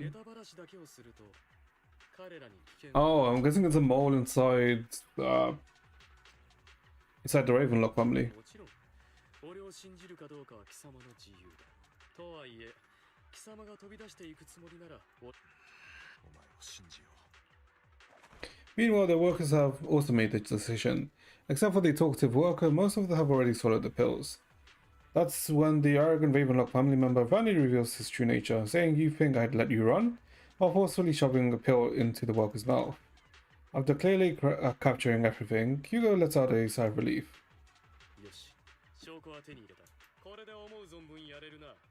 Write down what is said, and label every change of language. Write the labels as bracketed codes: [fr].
[ja] ネタバラシだけをすると彼らに危険。 [en] Oh, I'm guessing it's a mole inside the Ravenlock family. [ja] もちろん俺を信じるかどうかは貴様の自由だ。とはいえ貴様が飛び出していくつもりならお前を信じよう。 [en] Meanwhile, the workers have also made the decision. Except for the talkative worker, most of them have already swallowed the pills. That's when the arrogant Ravenlock family member finally reveals his true nature, saying, "You think I'd let you run?" while forcefully shoving a pill into the worker's mouth. After clearly capturing everything, Hugo lets out a sigh of relief. [ja] よし、証拠は手に入れた。これで思う存分やれるな。